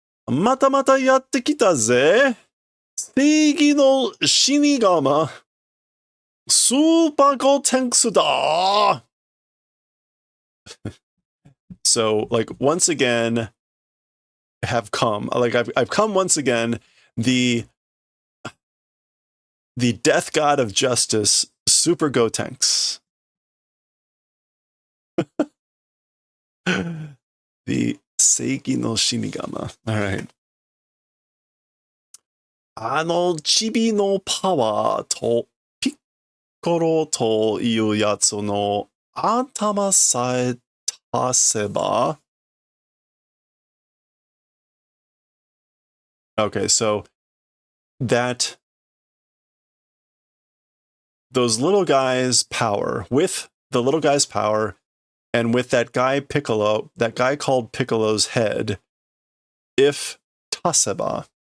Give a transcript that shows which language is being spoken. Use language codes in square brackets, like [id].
[ja] またまたやってきたぜ。正義の死神。スーパーゴーテンクスだ。 [en] So, like, once again, have come. Like, I've come once again. The death god of justice, Super Gotenks. The Seiki no Shinigama. All right. [ja] チビのパワーとピッコロというやつの頭さえ足せば. [en] Okay, so those little guys' power, with the little guy's power, and with that guy Piccolo, that guy called Piccolo's head, if Taseba.